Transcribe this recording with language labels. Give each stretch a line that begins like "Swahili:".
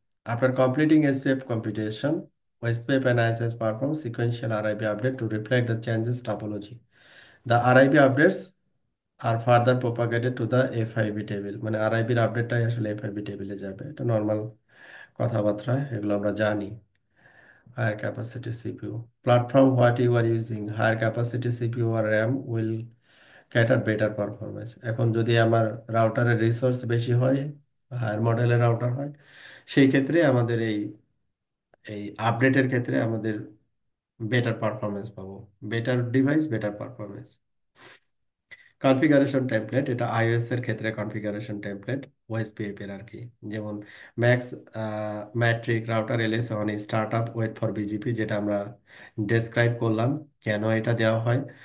English: After completing SPF computation, SPF and ISS perform sequential RIB update to reflect the changes topology. The RIB updates are further propagated to the FIB table.
Bangla: মানে RIB এর আপডেটটাই আসলে FIB টেবিলে যাবে, এটা normal কথাবার্তা, এগুলো আমরা জানি।
English: Higher capacity CPU. Platform what you are using, higher capacity CPU or RAM will cater better performance.
Bangla: এখন যদি আমার রাউটারের রিসোর্স বেশি হয়, হায়ার মডেলের রাউটার হয়, সেই ক্ষেত্রে আমাদের এই এই আপডেটের ক্ষেত্রে আমাদের বেটার পারফরমেন্স পাবো। Better device, better performance. Configuration template, এটা আইওএস এর ক্ষেত্রে কনফিগারেশন টেমপ্লেট ওএসপিএফ এর আর কি। যেমন max matric router LS on start up wait for BGP, যেটা আমরা ডেসক্রাইব করলাম কেন এটা দেওয়া হয়।